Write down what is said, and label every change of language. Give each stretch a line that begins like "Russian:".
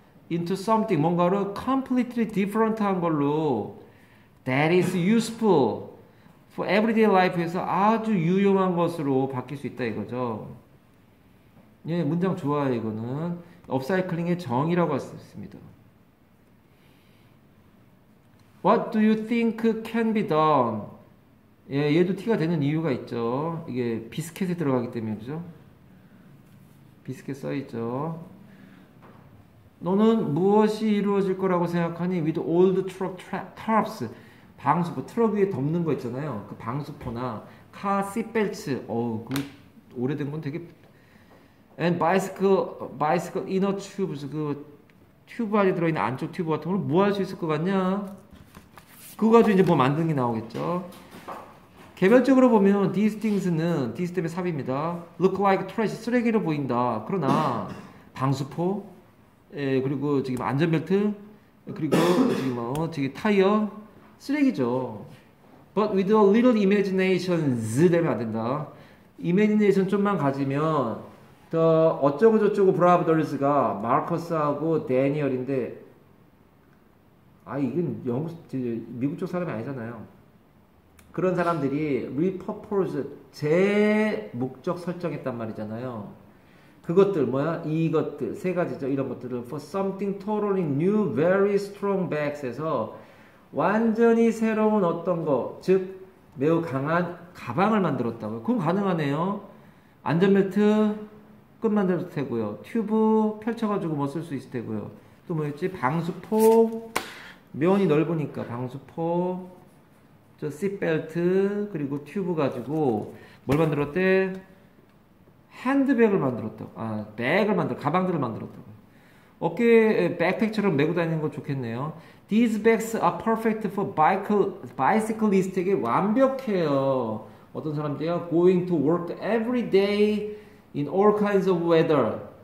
English: into something,
Korean: 뭔가로
English: completely different
Korean: 한 걸로
English: that is useful for everyday life
Korean: 에서 아주 유용한 것으로 바뀔 수 있다 이거죠. 예, 문장 좋아요. 이거는 업사이클링의 정의라고 할 수 있습니다.
English: What do you think can be done?
Korean: 예, 얘도 T가 되는 이유가 있죠. 이게 비스켓에 들어가기 때문에 그죠? 비스켓 써있죠. 너는 무엇이 이루어질 거라고 생각하니?
English: With old truck tarps,
Korean: 방수포, 트럭 위에 덮는 거 있잖아요. 그 방수포나
English: car seat belts,
Korean: 그 오래된 건 되게,
English: and bicycle inner tubes,
Korean: 그 튜브 안에 들어있는 안쪽 튜브 같은 걸 뭐 할 수 있을 것 같냐? 그거 가지고 이제 뭐 만드는 게 나오겠죠. 개별적으로 보면
English: these things
Korean: 는 these 때문에 삽입니다.
English: look like trash,
Korean: 쓰레기로 보인다. 그러나 방수포, 그리고 지금 안전벨트, 그리고 지금 타이어, 쓰레기죠.
English: But with a little imagination,
Korean: 되면 안 된다. imagination 좀만 가지면 더 어쩌고 저쩌고 브라더스가 마커스하고 데니얼인데, 이건 미국 쪽 사람이 아니잖아요. 그런 사람들이 repurpose, 재목적 설정했단 말이잖아요. 그것들 이것들 세 가지죠. 이런 것들을
English: for something totally new, very strong bags
Korean: 에서 완전히 새로운 어떤 거, 즉 매우 강한 가방을 만들었다고요. 그건 가능하네요. 안전벨트 끝 만들 테고요. 튜브 펼쳐가지고 뭐 쓸 수 있을 테고요. 또 뭐였지? 방수포, 면이 넓으니까 방수포, 저 시트벨트, 그리고 튜브 가지고 뭘 만들었대? 핸드백을 만들었다고. 가방들을 만들었다고. 어깨에 백팩처럼 메고 다니는 거 좋겠네요.
English: These bags are perfect for bicyclist에게
Korean: 완벽해요. 어떤 사람들이요?
English: Going to work every day in all kinds of weather.